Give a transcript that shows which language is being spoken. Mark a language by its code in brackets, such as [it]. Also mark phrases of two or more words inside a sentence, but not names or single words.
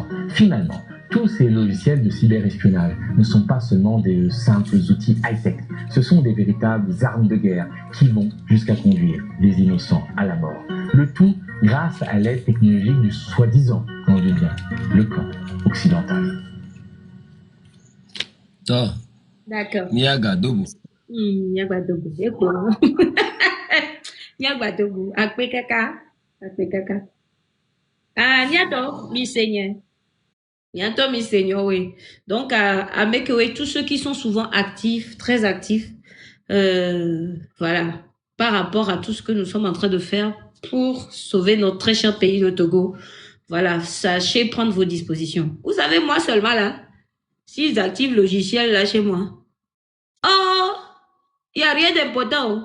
[fr] Finalement, tous ces logiciels de cyberespionnage ne sont pas seulement des simples outils high-tech, ce sont des véritables armes de guerre qui vont jusqu'à conduire les innocents à la mort. Le tout grâce à l'aide technologique du soi-disant, on dit bien, le camp occidental. Ça, D'accord. [ee] Niagadobo. Nyagbadogo. Eko. Nyagbadogo. Akpe kaka. Akpe kaka. Ah, nyato, mi seigneur. [fr] Bientôt, mes seigneurs, oui. Donc, avec oui, tous ceux qui sont souvent actifs, très actifs, voilà, par rapport à tout ce que nous sommes en train de faire pour sauver notre très cher pays, le Togo. Voilà, sachez prendre vos dispositions. Vous savez, moi seulement là, s'ils activent le logiciel là chez moi, oh, il n'y a rien d'important.